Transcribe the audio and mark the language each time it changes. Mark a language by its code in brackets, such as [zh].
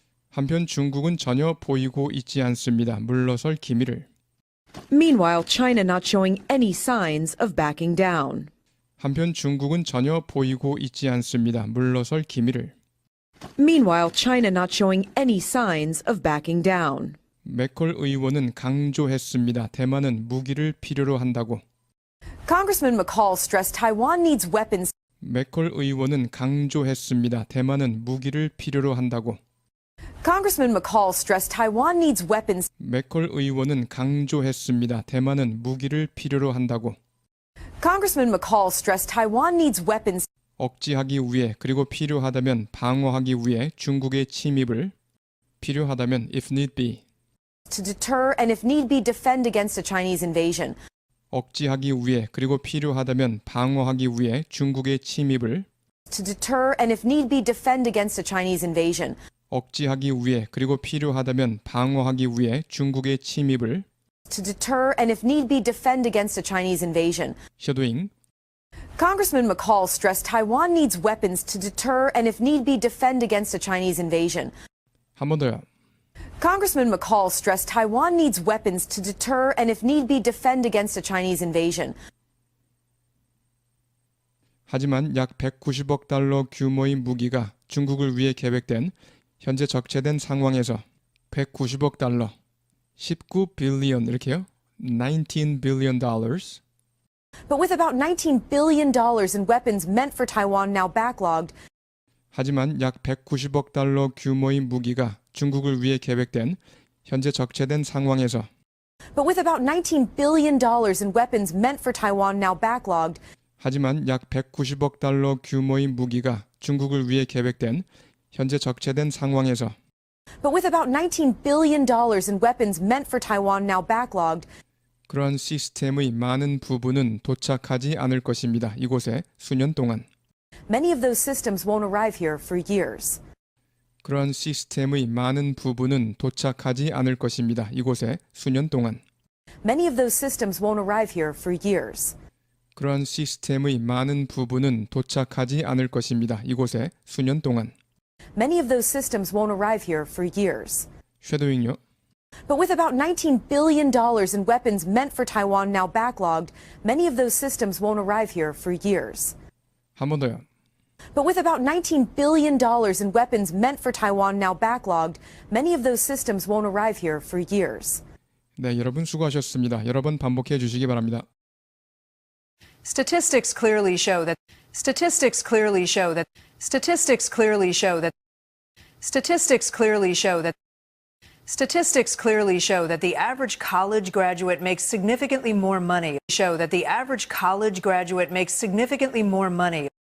[ko] 한편 중국은 전혀 보이고 있지 않습니다. 물러설 기미를. [en] Meanwhile, China not showing any signs of backing down. [ko] 한편 중국은 전혀 보이고 있지 않습니다. 물러설 기미를. [en] Meanwhile, China not showing any signs of backing down. [ko] 맥콜 의원은 강조했습니다. 대만은 무기를 필요로 한다고. [en] Congressman McCall stressed Taiwan needs weapons. [ko] 맥콜 의원은 강조했습니다. 대만은 무기를 필요로 한다고. [en] Congressman McCall stressed Taiwan needs weapons. [ko] 맥콜 의원은 강조했습니다. 대만은 무기를 필요로 한다고. [en] Congressman McCall stressed Taiwan needs weapons. [ko] 억지하기 위해 그리고 필요하다면 방어하기 위해 중국의 침입을 필요하다면 [en] if need be To deter and if need be defend against a Chinese invasion. [ko] 억지하기 위해 그리고 필요하다면 방어하기 위해 중국의 침입을 [en] To deter and if need be defend against a Chinese invasion. [ko] 억지하기 위해 그리고 필요하다면 방어하기 위해 중국의 침입을 [en] To deter and if need be defend against a Chinese invasion. [ko] 셔도잉. [en] Congressman McCall stressed Taiwan needs weapons to deter and if need be defend against a Chinese invasion. [ko] 한 번 더요. [en] Congressman McCall stressed Taiwan needs weapons to deter and, if need be, defend against a Chinese invasion. [ko] 하지만 약 190억 달러 규모의 무기가 중국을 위해 계획된 현재 적재된 상황에서 190억 달러, [en] 19 빌리언 [ko] 이렇게요? [en] 19 billion dollars. But with about $19 billion in weapons meant for Taiwan now backlogged, [ko] 하지만 약 190억 달러 규모의 무기가 중국을 위해 계획된 현재 적재된 상황에서 [en] but with about $19 billion in weapons meant for Taiwan now backlogged, [ko] 하지만 약 190억 달러 규모의 무기가 중국을 위해 계획된 현재 적재된 상황에서 [en] but with about $19 billion in weapons meant for Taiwan now backlogged, [ko] 그러한 시스템의 많은 부분은 도착하지 않을 것입니다. 이곳에 수년 동안. [en] many of those systems won't arrive here for years. [ko] 그러한 시스템의 많은 부분은 도착하지 않을 것입니다. 이곳에 수년 동안. [en] Many of those systems won't arrive here for years. [ko] 그러한 시스템의 많은 부분은 도착하지 않을 것입니다. 이곳에 수년 동안. [en] Many of those systems won't arrive here for years. [ko] 쉐도잉요. [en] But with about $19 billion in weapons meant for Taiwan now backlogged, many of those systems won't arrive here for years. [ko] 한 번 더요. [en] But with about $19 billion in weapons meant for Taiwan now backlogged, many of those systems won't arrive here for years. [ko] 네, 여러분 수고하셨습니다. 여러 번 반복해 주시기 바랍니다. [en] Statistics clearly show that statistics clearly show that statistics clearly show that statistics clearly show that statistics clearly show that the average college graduate makes significantly more money. Show that the average college graduate makes significantly more money.